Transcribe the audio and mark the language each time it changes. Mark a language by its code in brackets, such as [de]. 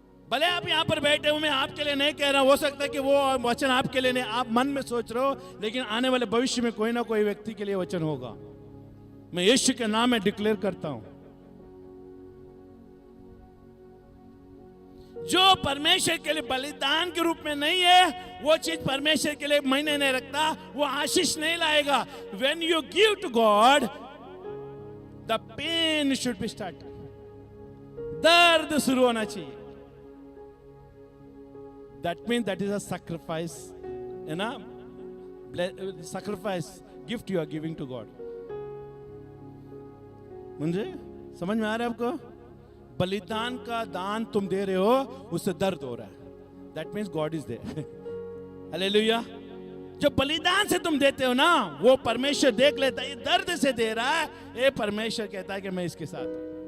[hi] भले आप यहां पर बैठे हो, मैं आपके लिए नहीं कह रहा हूं, हो सकता है कि वो वचन आपके लिए नहीं, आप मन में सोच रहे हो, लेकिन आने वाले भविष्य में कोई ना कोई व्यक्ति के लिए वचन होगा। मैं यीशु के नाम में डिक्लेयर करता हूं, जो परमेश्वर के लिए बलिदान के रूप में नहीं है, वो चीज परमेश्वर के लिए मायने नहीं रखता, वो आशीष नहीं लाएगा। [en] When you give to God, the pain should be started. [hi] दर्द शुरू होना चाहिए। [en] That means that is a sacrifice, [hi] है ना? [en] Sacrifice gift you are giving to God. [hi] मुझे समझ में आ रहा है आपको? बलिदान का दान तुम दे रहे हो, उससे दर्द हो रहा है। [en] That means God is there. Hallelujah. [hi] जो बलिदान से तुम देते हो ना, वो परमेश्वर देख लेता है, ये दर्द से दे रहा है, ये परमेश्वर कहता है कि मैं इसके साथ हूं।